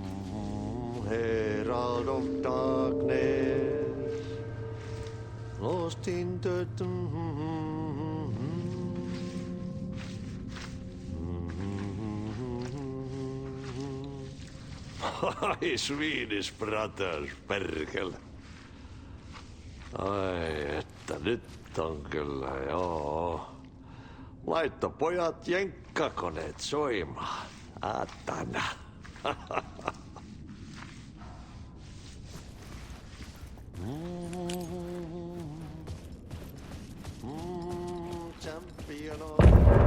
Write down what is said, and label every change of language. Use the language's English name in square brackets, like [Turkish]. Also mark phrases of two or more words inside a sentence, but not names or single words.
[English] Herald of darkness. Lost in the... Ai, Swedish brothers, [Finnish] perkele. Ai, että nyt on kyllä, joo. Laitto pojat jenkkakoneet soimaan. [English] Atana. Champion of...